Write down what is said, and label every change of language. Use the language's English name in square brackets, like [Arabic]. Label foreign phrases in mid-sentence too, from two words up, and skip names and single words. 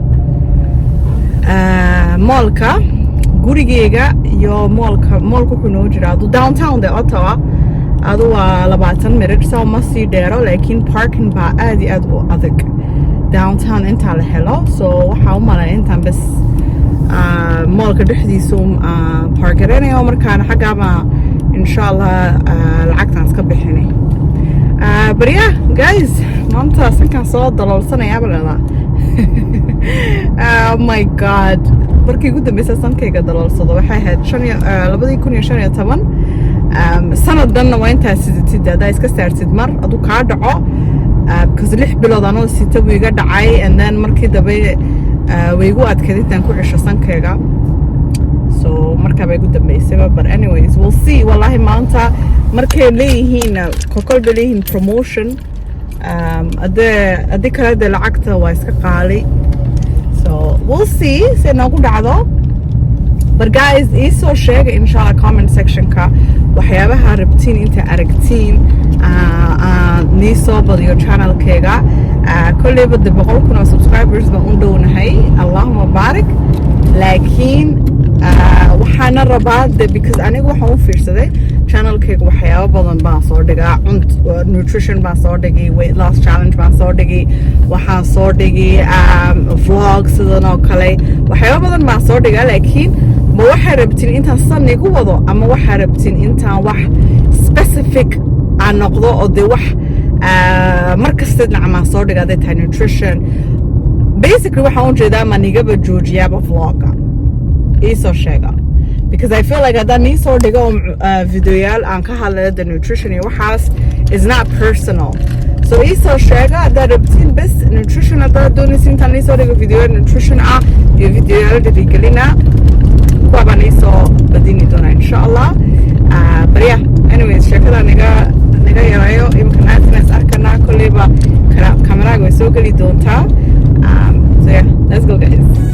[Somali] moolka gurigeyga iyo moolka wuxuu noo jiraa downtown de Ottawa adu waa 20 minute so ma sii dheero laakiin parking baa aad iyo aad u adag downtown inta la helo so waxa u malay intaan bas moolka dhexdiisu parkerayo markaan xagaaba inshallah lacagtaan iska bixinay [English] but yeah guys [Somali] maanta sankaan soo daloolsanaya balada [English] oh my god [Somali] markii ugu dambeysay sankayga daloolsado waxay ahayd 2015 sanadanna waa intaa sidid hadaa iska saartid mar adu kaa dhaco because 6 bilood anoo sita buu iga dhacay [English] and then [Somali] markii dambe way igu adkayd intaan ku cisho sankayga so markaa bay igu dambeysay [English] but anyways we'll see [Somali] wallahi maanta markay leeyihiin kokolba leeyihiin promotion adee kale de lacagta waa iska qaali [English] so we'll see [Somali] se noogu dhacdo [English] but guys [Somali] iisoo sheega inshallah comment sectionka waxyaabaha rabtiin inta aragtiin nii soo badiyo channelkayga kolleyba de 100,000 subscribers baan u dhownahay [Arabic] اللهم بارك [Somali] laakiin waxaana rabaa de because aniga waxaan u fiirsaday channelkayga waxyaabo badan baan soo dhigaa nutrition baan soo dhigay [English] weight loss challenge [Somali] baan soo dhigay waxaan soo dhigay vlog sidan oo kale waxyaabo badan baan soo dhigaa laakiin ma waxaa rabtiin intaan san igu wado ama waxaa rabtiin intaan wax specific aan noqdo oo de wax markasta dhinacamaan soo dhigaa de tahay nutrition basically waxaan u jeedaa ma nigaba joojiyaaba vlogga iisoo sheega [English] because I feel like [Somali] haddaan iisoo dhigo videoyaal aan ka hadlayo [English] the nutrition [Somali] iyo waxaas [English] is not personal so [Somali] iisoo sheega haddaad rabtiin bes nutrition haddaad doonaysa intaan iisoo dhigo videoyaal nutrition iyo videoyaal dhirigelina kuwa baan iisoo badini doonaa [Arabic] إن شاء الله [English] but yeah anyways [Somali] sheekada naga yarayo imika naasina is arkanaa kolleyba kameraaga way soo geli doontaa [English] so yeah let's go guys